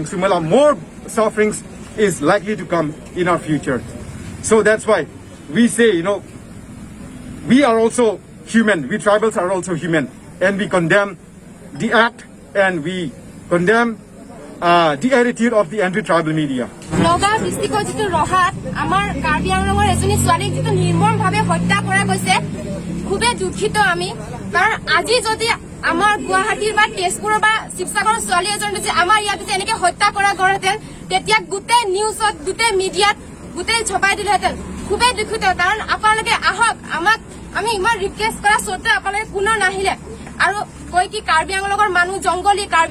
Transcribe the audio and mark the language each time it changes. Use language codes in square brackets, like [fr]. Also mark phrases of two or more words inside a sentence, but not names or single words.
[en] Sumila, more sufferings is likely to come in our future. So that's why we say, we are also human. We tribals are also human. And we condemn the act and we condemn the attitude of the anti-tribal media. [as] Nagaon District jitu Raha amar Karbi Anglongor ejoni swali jitu nirmom bhabe hত্যা কৰা গৈছে খুবে দুখিত আমি কাৰণ আজি যদি আমাৰ গুৱাহাটীৰ বা তেজপুৰৰ বা শিৱসাগৰৰ ছোৱালী এজন যে আমাৰ ইয়াত যে এনেকে হত্যা কৰা গৰহেতেন তেতিয়া গোটেই নিউজত গোটেই মিডিয়াত গোটেই ছপাই দিলেহেতেন খুবে দুখিত কাৰণ আপোনালোকে আহক আমাক আমি ইমান ৰিকুৱেষ্ট কৰা সত্ত্বেও আপোনালোকে কোনো নাহিলে আৰু কই কি কাৰ্বি আংলঙৰ মানুহ জংগলী কাৰ্বি